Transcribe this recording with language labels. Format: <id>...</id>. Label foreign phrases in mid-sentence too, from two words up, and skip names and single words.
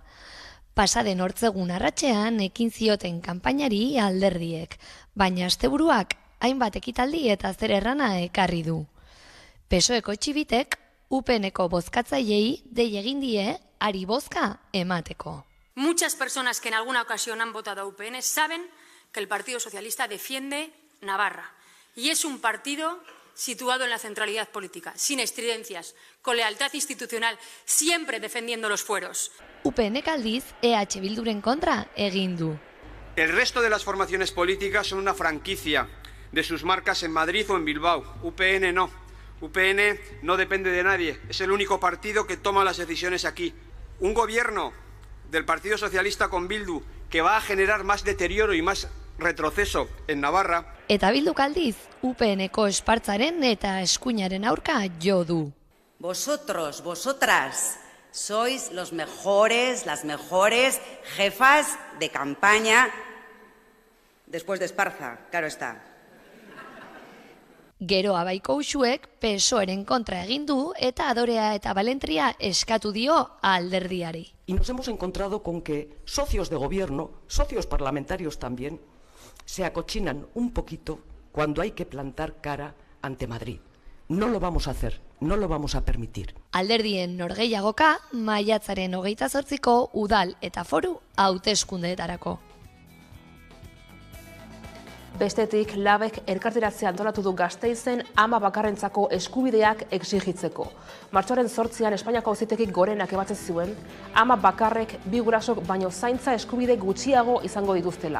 <eu>Pasaden hortzegun arratsean ekin zioten kanpainari alderdiek, baina asteburuak hainbat ekitaldi eta zer errana ekarri du. PSOEko txibitek UPNeko bozkatzaileei dei egin die ari bozka emateko.</eu> <es>Muchas personas que en alguna ocasión han votado a UPN saben que el Partido Socialista defiende Navarra. Y es un partido situado en la centralidad política, sin estridencias, con lealtad institucional, siempre defendiendo los fueros.</es> <eu>UPNek aldiz EH Bilduren kontra egin du.</eu> <es>El resto de las formaciones políticas son una franquicia de sus marcas en Madrid o en Bilbao. UPN no. UPN no depende de nadie. Es el único partido que toma las decisiones aquí. Un gobierno del Partido Socialista con Bildu que va a generar más deterioro y más retroceso en Navarra.</es> <eu>Eta Bilduk aldiz, UPNeko espartzaren eta eskuinaren aurka jo du.</eu> <es>Vosotros, vosotras, sois los mejores, las mejores jefas de campaña después de Esparza, claro está.</es> <eu>Gero abaiko usuek PSOEren kontra egin du eta adorea eta balentria eskatu dio alderdiari.</eu> <es>Y nos hemos encontrado con que socios de gobierno, socios parlamentarios también, se acochinan un poquito cuando hay que plantar cara ante Madrid. No lo vamos a hacer, no lo vamos a permitir.</es> <eu>Alderdien norgehiagoka, maiatzaren 28ko udal eta foru hauteskundeetarako. Bestetik, Labek elkarteratzea antolatu du Gasteizen ama bakarrentzako eskubideak exigitzeko. Martxoaren 8an Espainiako Auzitegik gorenak ebatzen zuen, ama bakarrek 2 gurasok baino zaintza eskubide gutxiago izango dituztela.</eu>